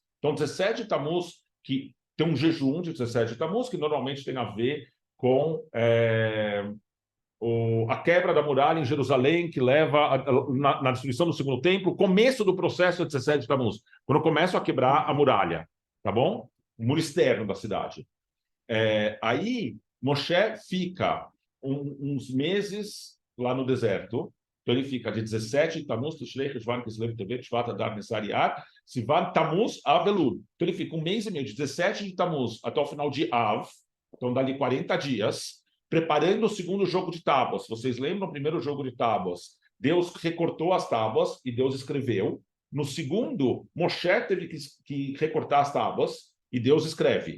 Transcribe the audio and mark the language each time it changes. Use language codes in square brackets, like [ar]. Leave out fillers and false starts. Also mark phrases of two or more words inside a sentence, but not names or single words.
[pt] Então, 17 de Tammuz, que tem um jejum de 17 de Tammuz, que normalmente tem a ver com a quebra da muralha em Jerusalém, que leva na destruição do segundo templo, o começo do processo de 17 de Tammuz, quando começam a quebrar a muralha, tá bom? O muro externo da cidade. Aí, Moshe fica uns meses lá no deserto. Então, ele fica de 17 de Tammuz, Tishrei, Cheshvan, Kislev, Tevet, Shvat, Adar, Nissan, Iyar, Sivan, Tammuz, Av, Elul. Então, ele fica um mês e meio, de 17 de Tammuz até o final de Av, então dali 40 dias, preparando o segundo jogo de tábuas. Vocês lembram o primeiro jogo de tábuas? Deus recortou as tábuas e Deus escreveu. No segundo, Moshe teve que recortar as tábuas e Deus escreve.